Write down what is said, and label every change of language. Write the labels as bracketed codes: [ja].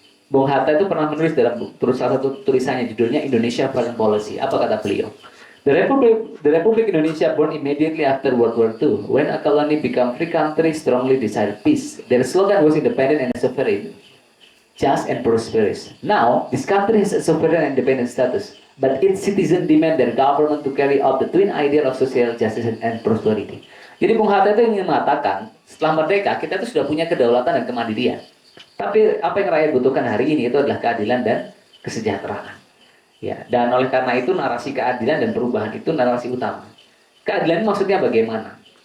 [id] Bung Hatta itu pernah menulis dalam salah satu tulisannya, judulnya Indonesia Foreign Policy. Apa kata beliau? [en] The Republic Indonesia born immediately after World War II, when a colony became free country, strongly desired peace. Their slogan was independent and sovereign, just and prosperous. Now, this country has a sovereign and independent status, but its citizens demand their government to carry out the twin ideal of social justice and prosperity. [id] Jadi Bung Hatta itu ingin mengatakan, setelah merdeka kita itu sudah punya kedaulatan dan kemandirian. Tapi apa yang rakyat butuhkan hari ini itu adalah keadilan dan kesejahteraan. Ya, dan oleh karena itu narasi keadilan dan perubahan itu narasi utama. Keadilan maksudnya bagaimana?